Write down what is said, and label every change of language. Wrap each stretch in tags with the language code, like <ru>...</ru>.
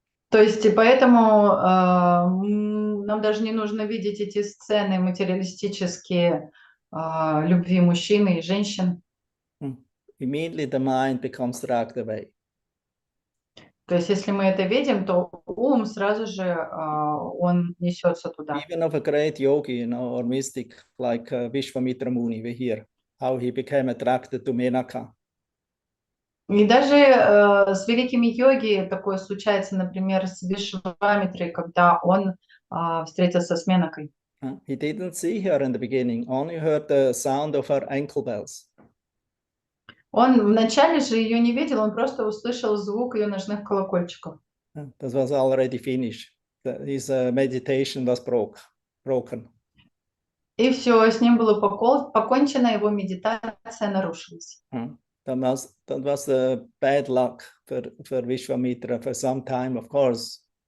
<ru>То есть, и поэтому нам даже не нужно видеть эти сцены материалистические любви мужчин и женщин.</ru> <en>Immediately the mind becomes dragged away.</en> <ru>То есть, если мы это видим, то ум сразу же он несется туда.</ru> <en>Even of a great yogi, or mystic like Vishwamitra Muni, we hear how he became attracted to Menaka.</en> <ru>И даже с великими йоги такое случается, например, с Вишвамитрой, когда он встретился с Менакой.</ru> <en>He didn't see her in the beginning, only heard the sound of her ankle bells.</en> <ru>Он вначале же ее не видел, он просто услышал звук ее ножных колокольчиков.</ru> <en>That was already finished. His meditation was broken.</en> <ru>И все, с ним было покончено, его медитация нарушилась.</ru> <en>That was bad luck for Vishwamitra for some time, of course.</en>